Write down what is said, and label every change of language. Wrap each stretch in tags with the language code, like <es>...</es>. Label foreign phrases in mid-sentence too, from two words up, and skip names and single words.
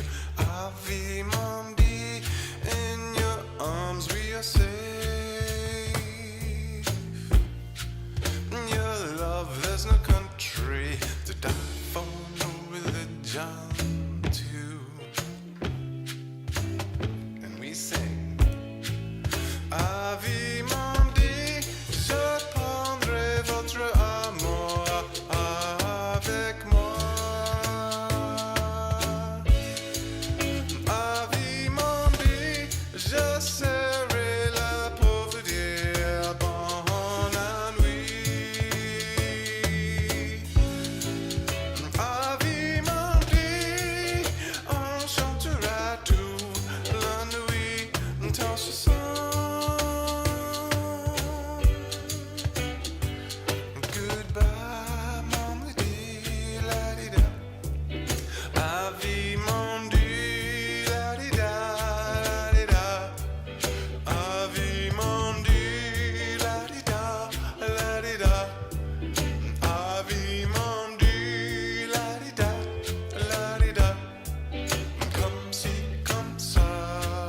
<en>Ave Malmedy, in your arms we are safe. In your love, there's no country to die for, no religion too. And we sing,</en> <fr>Ave Malmedy, je prendrai votre amour avec moi. Ave Malmedy, je serai là pour vous dire bonne nuit. Ave Malmedy, on chantera toute la nuit dans ce son.</fr> <en>Goodbye, Malmedy, la-di-da. Ave Malmedy, la-di-da, la-di-da. Ave Malmedy, la-di-da, la-di-da. Ave Malmedy, la-di-da, la-di-da.</en> <fr>Comme ci, comme ça.</fr>